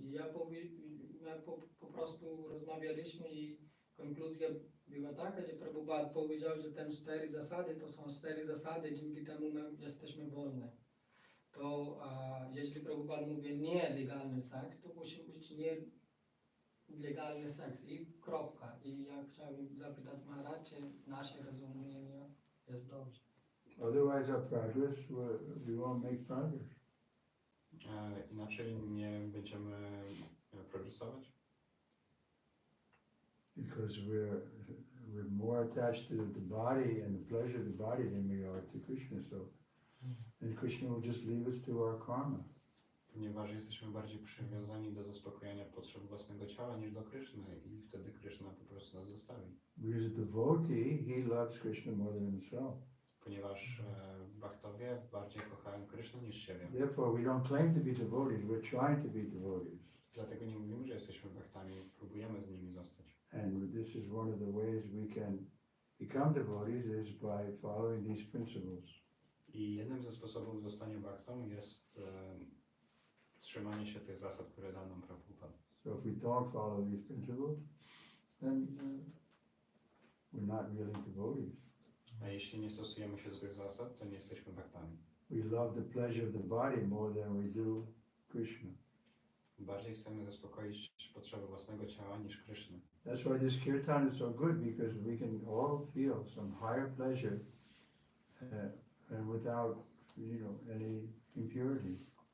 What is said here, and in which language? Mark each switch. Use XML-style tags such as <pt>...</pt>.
<pl>I my po prostu rozmawialiśmy i konkluzja była taka, że Prabhupada powiedział, że te 4 zasady to są 4 zasady, dzięki temu my jesteśmy wolni. To jeśli Prabhupada mówi nielegalny seks, to musi być nielegalny seks i kropka. I ja chciałbym zapytać Maharaj, czy nasze rozumienie jest dobrze.</pl> <en>Otherwise our progress, we won't make progress.</en> <pl>Inaczej nie będziemy progresować.</pl> <en>Because we're more attached to the body and the pleasure of the body than we are to Krishna. So then Krishna will just leave us to our karma.</en> <pl>Ponieważ jesteśmy bardziej przywiązani do zaspokojenia potrzeb własnego ciała niż do Kryszny i wtedy Kryszna po prostu nas zostawi.</pl> <en>Because devotee, he loves Krishna more than himself.</en> <pl>Ponieważ bhaktowie bardziej kochają Krysznę niż siebie.</pl> <en>Therefore, we don't claim to be devotees, we're trying to be devotees.</en> <pl>Dlatego nie mówimy, że jesteśmy bhaktami, próbujemy z nimi zostać.</pl> <en>And this is one of the ways we can become devotees is by following these principles.</en> <pl>I jednym ze sposobów zostania bhaktą jest trzymanie się tych zasad, które dał nam Prabhupada.</pl> <en>So if we don't follow these principles, then we're not really devotees.</en> <pl>A jeśli nie stosujemy się do tych zasad, to nie jesteśmy bhaktami.</pl> <en>We love the pleasure of the body more than we do Krishna.</en> <pl>Bardziej chcemy zaspokoić potrzeby własnego ciała niż Kryszny.</pl> <en>That's why this kirtan is so good, because we can all feel some higher pleasure and without, any impurity.</en>